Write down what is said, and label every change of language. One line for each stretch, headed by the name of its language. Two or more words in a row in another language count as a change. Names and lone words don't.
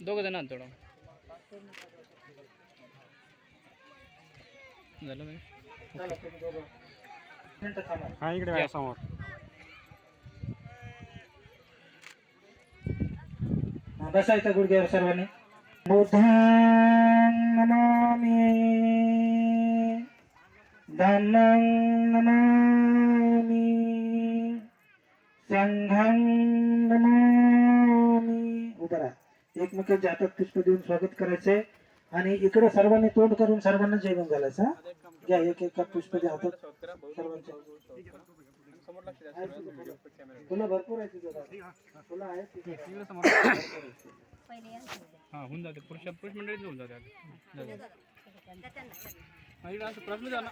Marathi: दोघं जण थोडं झालं काय चला, तुम्ही दोघं. मिनिटं थांबा. हा इकडे बघा समोर. बसा इथं गुडघ्यावर सर्वांनी.
Pali: बुद्धं नमामि धम्मं नमामि संघं नमामि.
Marathi: उभा राहा. एकमेकांच्या हातात पुष्प देऊन स्वागत करायचंय आणि इकडे सर्वांनी तोंड करून सर्वांना जेवण घालायचं. हा? घ्या एक एक पुष्प द्या हातात सर्वांच्या. फुलं भरपूर आहे तुझ्या फुलं आहेत तिथे. हां होऊन जाते पुरुष मंडळीत होऊन जाते असं प्रश्न झाला.